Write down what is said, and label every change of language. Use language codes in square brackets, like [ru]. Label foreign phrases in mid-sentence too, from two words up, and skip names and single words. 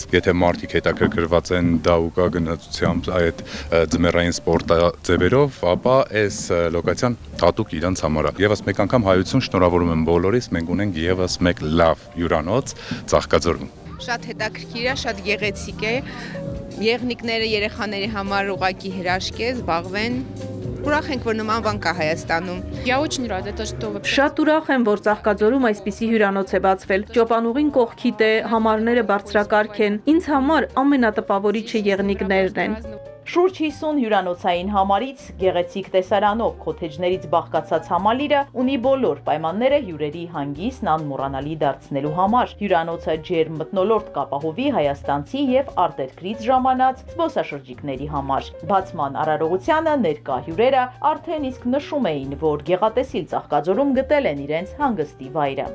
[hy] Եթե մարդիկ հետաքրքրված են դահուկա գնացությամբ այդ ձմեռային սպորտաձևերով, ապա այս լոկացիան հատուկ իրենց համար է։ Եվս մեկ անգամ հայություն շնորհավորում եմ բոլորիս, մենք ունենք եւս մեկ լավ հյուրանոց Ծաղկաձորում։ Շատ հետաքրքիր է, շատ գեղեցիկ է։ Եղնիկները երեխաների համար ուղակի հրաշք է, զբաղվեն։ Ուրախ ենք, որ նման բան կա Հայաստանում։ [ru] Я очень рада, это что вообще. [hy] Շատ ուրախ եմ, որ Ծաղկաձորում այսպիսի հյուրանոց է բացվել։ Ճոպանուղին կողքիդ է, համարները բարձրակարգ են։ Ինձ համար ամենատպավորիչը եղնիկներն են։ Շուրջ 50 հյուրանոցային համարից գեղեցիկ տեսարանով քոթեջներից բաղկացած համալիրը ունի բոլոր պայմանները հյուրերի հանգիստն անմոռանալի դարձնելու համար։ Հյուրանոցը ջերմ մթնոլորտ կապահովի հայաստանցի եւ արտերկրից ժամանած զբոսաշրջիկների համար։ Բացման արարողությանը ներկա հյուրերը արդեն իսկ նշում էին, որ գեղատեսիլ Ծաղկաձորում գտել են իրենց հանգստի վայրը։